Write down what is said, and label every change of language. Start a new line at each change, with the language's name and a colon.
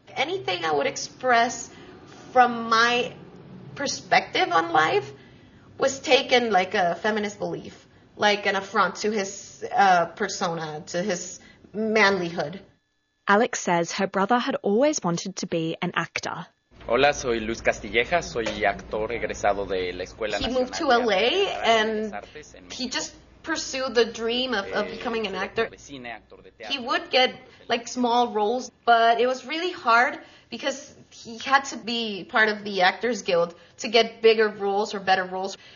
English: Anything I would express from my perspective on life was taken like a feminist belief, like an affront to his persona, to his manlyhood. Alex says her brother had always wanted to be an actor.
Spanish: Hola, soy Luis Castilleja. Soy actor egresado de la Escuela
English: Nacional. He moved to LA and he just pursue the dream of becoming an actor. He would get small roles, but it was really hard because he had to be part of the Actors Guild to get bigger roles or better roles.